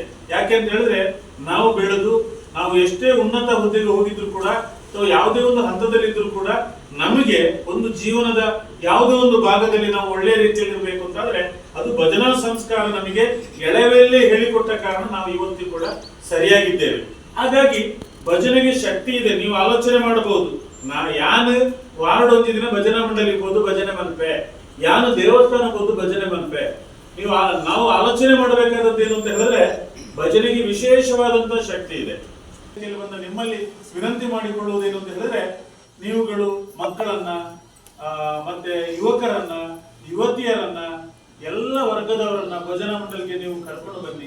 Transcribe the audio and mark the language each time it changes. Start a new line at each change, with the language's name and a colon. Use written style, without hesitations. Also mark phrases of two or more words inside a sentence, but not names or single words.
Kannada: ಯಾಕೆ ಅಂತ ಹೇಳಿದ್ರೆ ನಾವು ಬೆಳೆದು ನಾವು ಎಷ್ಟೇ ಉನ್ನತ ಹುದ್ದೆಗೆ ಹೋಗಿದ್ರು ಕೂಡ ಅಥವಾ ಯಾವುದೇ ಒಂದು ಹಂತದಲ್ಲಿ ಇದ್ರು ಕೂಡ ನಮಗೆ ಒಂದು ಜೀವನದ ಯಾವುದೇ ಒಂದು ಭಾಗದಲ್ಲಿ ನಾವು ಒಳ್ಳೆಯ ರೀತಿಯಲ್ಲಿ ಇರಬೇಕು ಅಂತಾದ್ರೆ ಅದು ಭಜನಾ ಸಂಸ್ಕಾರ ನಮಗೆ ಎಳೆವೆಲ್ಲೇ ಹೇಳಿಕೊಟ್ಟ ಕಾರಣ ನಾವು ಇವತ್ತು ಕೂಡ ಸರಿಯಾಗಿದ್ದೇವೆ. ಹಾಗಾಗಿ ಭಜನೆಗೆ ಶಕ್ತಿ ಇದೆ. ನೀವು ಆಲೋಚನೆ ಮಾಡಬಹುದು,
Tulu: ಯಾನು ವಾರ್ಡ್ ಒಂದು ದಿನ ಭಜನಾ ಮಂಡಳಿಗೆ ಹೋದು ಭಜನೆ ಮನ್ಪೆ, ಯಾನು ದೇವಸ್ಥಾನಕ್ಕೆ ಹೋದು ಭಜನೆ ಮನ್ಪೆ.
Kannada: ನಾವು ಆಲೋಚನೆ ಮಾಡಬೇಕಾದದ್ದು ಏನು ಅಂತ ಹೇಳಿದ್ರೆ ಭಜನೆಗೆ ವಿಶೇಷವಾದಂತಹ ಶಕ್ತಿ ಇದೆ. ನಿಮ್ಮಲ್ಲಿ ವಿನಂತಿ ಮಾಡಿಕೊಳ್ಳುವುದೇನು ಅಂತ ಹೇಳಿದ್ರೆ ನೀವುಗಳು ಮಕ್ಕಳನ್ನ ಮತ್ತೆ ಯುವಕರನ್ನ ಯುವತಿಯರನ್ನ ಎಲ್ಲ ವರ್ಗದವರನ್ನ ಭಜನಾ ಮಂಡಳಿಗೆ ನೀವು ಕರ್ಕೊಂಡು ಬನ್ನಿ.